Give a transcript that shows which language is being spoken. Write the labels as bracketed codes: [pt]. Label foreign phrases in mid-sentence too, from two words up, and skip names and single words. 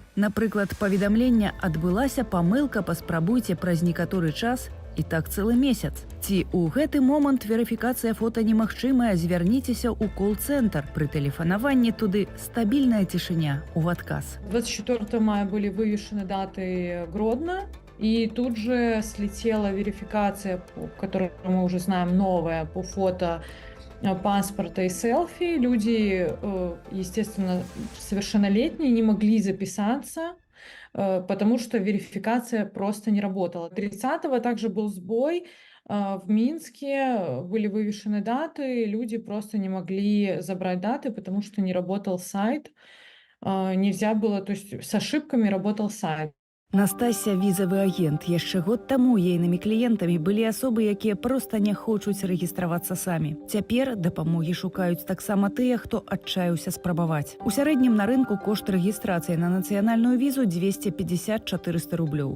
[be] Напрыклад, паведамлення «Адбылася памылка, паспрабуйце праз некаторы час» і так цэлы месяц. Ці ў гэты момант верыфікацыя фота немагчымая, звярніцеся ў кол-цэнтр. Пры тэлефанаванні туды стабільная цішыня ў адказ. [ru] 24 мая были вывешены даты Гродно, и тут же слетела верификация, которую мы уже знаем, новая, по фото, паспорта и селфи. Люди, естественно, совершеннолетние, не могли записаться, потому что верификация просто не работала. 30-го также был сбой. В Минске были вывешены даты, люди просто не могли забрать даты, потому что не работал сайт. Нельзя было, то есть с ошибками работал сайт. [be] Настасья – візавы агент. Яшчэ год таму ейнымі кліентамі былі асобы, якія проста не хочуць рэгістравацца самі. Цяпер дапамогі шукаюць таксама тыя, хто адчаяўся спрабаваць. У сярэднім на рынку кошт рэгістрацыі на нацыянальную візу 250-400 рублёў.